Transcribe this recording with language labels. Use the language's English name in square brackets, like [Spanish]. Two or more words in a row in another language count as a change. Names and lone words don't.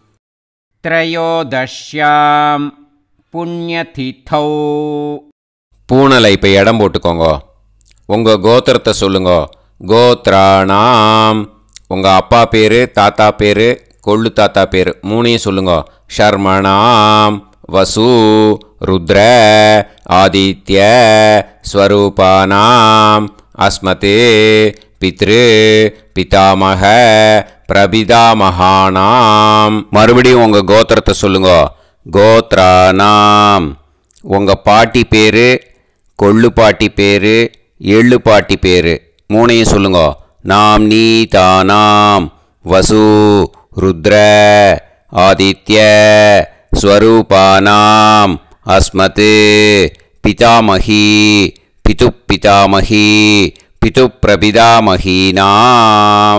[Sanskrit] त्रयोदश्यां पुण्यतिथौ. [Tamil] பூனலை இப்போ இடம் போட்டுக்கோங்க. உங்கள் கோத்திரத்தை சொல்லுங்க. கோத்ராணாம் உங்கள் அப்பா பேர், தாத்தா பேர், கொள்ளு தாத்தா பேர் 3ஐயும் சொல்லுங்க. [Sanskrit] शर्मणां वसु रुद्र आदित्य स्वरूपानाम् अस्मते पितृ पितामह பிரபிதாமகானாம். [Tamil] மறுபடியும் உங்கள் கோத்திரத்தை சொல்லுங்க. [Sanskrit] கோத்ரானாம். [Tamil] உங்கள் பாட்டி பேர், கொள்ளு பாட்டி பேர், எள்ளு பாட்டி பேர் மூணையும் சொல்லுங்க. [Sanskrit] नाम् नीतानाम् वसु रुद्र आदित्य स्वरूपाणाम् अस्मत् पितामही पितुः पितामही पितुः प्रपितामहीनाम्.